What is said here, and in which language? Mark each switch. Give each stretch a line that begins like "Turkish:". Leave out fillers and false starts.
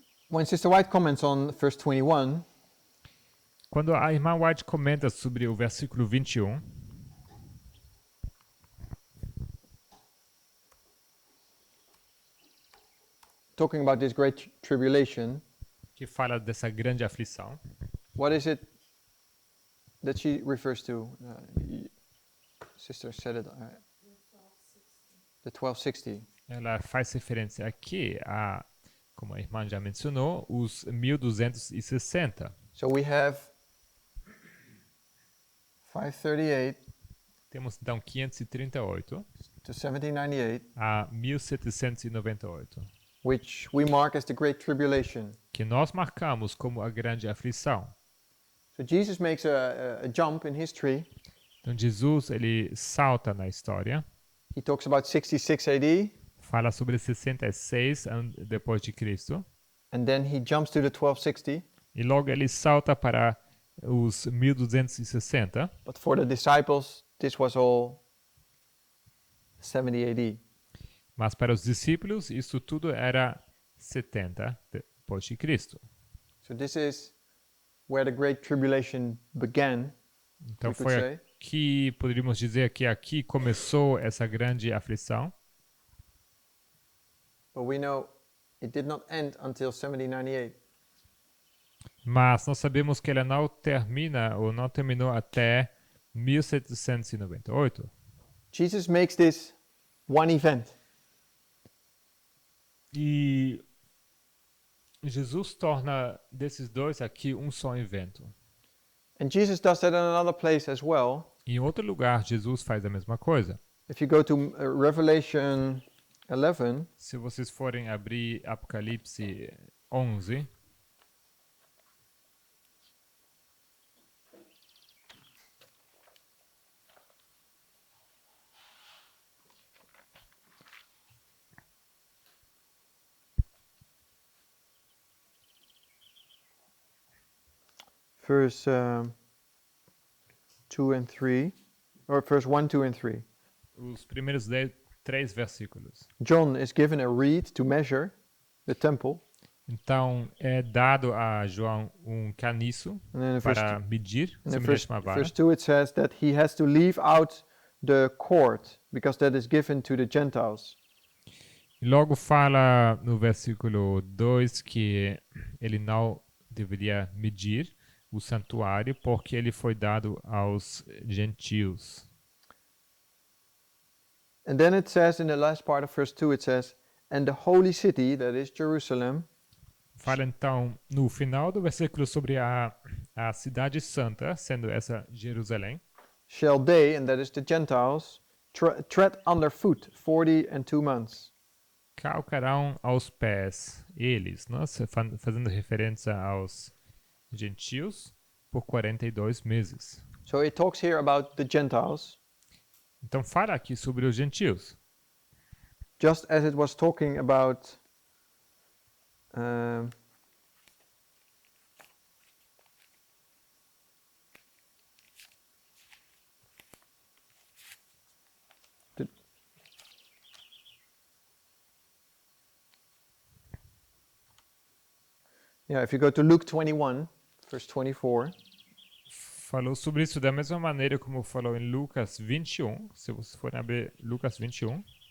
English: When Sister White comments on verse 21,
Portuguese: Quando a irmã White comenta sobre o versículo 21,
English: talking about this great tribulation,
Portuguese: que fala dessa grande aflição,
English: what is it that she refers to? Sister said it. The 1260.
Portuguese: ela faz referência aqui a, como a irmã já mencionou, os 1260.
English: So we have 538
Portuguese: Temos então 538
English: to 1798,
Portuguese: a 1798,
English: which we mark as the Great Tribulation.
Portuguese: que nós marcamos como a grande aflição.
English: So Jesus makes a jump in history.
Portuguese: Então Jesus, ele salta na história,
English: He talks about 66 AD,
Portuguese: fala sobre 66 depois de Cristo,
English: And then he jumps to the 1260.
Portuguese: E logo ele salta para os 1260.
English: But for the disciples, this was all 70 AD.
Portuguese: Mas para os discípulos, isso tudo era 70 depois de Cristo.
English: So this is where the Great Tribulation began.
Portuguese: Então
English: We could
Portuguese: foi
English: say.
Portuguese: aqui, poderíamos dizer que aqui começou essa grande aflição.
English: But we know it did not end until 7098.
Portuguese: Mas nós sabemos que ela não termina ou não terminou até 1798.
English: Jesus makes this one event.
Portuguese: E Jesus torna desses dois aqui um só evento.
English: And Jesus does that in another place as well.
Portuguese: Em outro lugar, Jesus faz a mesma coisa.
English: If you go to Revelation 11,
Portuguese: Se vocês forem abrir Apocalipse 11,
English: verse 2 and 3, or verse 1, 2 and 3.
Portuguese: os primeiros 3 versículos.
English: John is given a reed to measure the temple.
Portuguese: Então, é dado a João um caniço
English: And then in
Portuguese: para medir,
English: in
Portuguese: semelhante a uma vara.
English: verse 2 it says that he has to leave out the court because that is given to the Gentiles.
Portuguese: E logo fala no versículo 2 que ele não deveria medir o santuário porque ele foi dado aos gentios.
English: And then it says in the last part of verse 2 it says, and the holy city, that is Jerusalem,
Portuguese: Fala então no final do versículo sobre a cidade santa, sendo essa Jerusalém,
English: shall they, and that is the Gentiles, tread underfoot 40 and 2 months.
Portuguese: calcarão aos pés eles, nossa, fazendo referência aos gentios, por 42 meses.
English: So it talks here about the Gentiles,
Portuguese: Então fala aqui sobre os gentios,
English: just as it was talking about um, the- yeah, if you go to Luke 21, verse 24,
Portuguese: falou sobre isso da mesma maneira como falou em Lucas 21, se vocês forem abrir Lucas 21,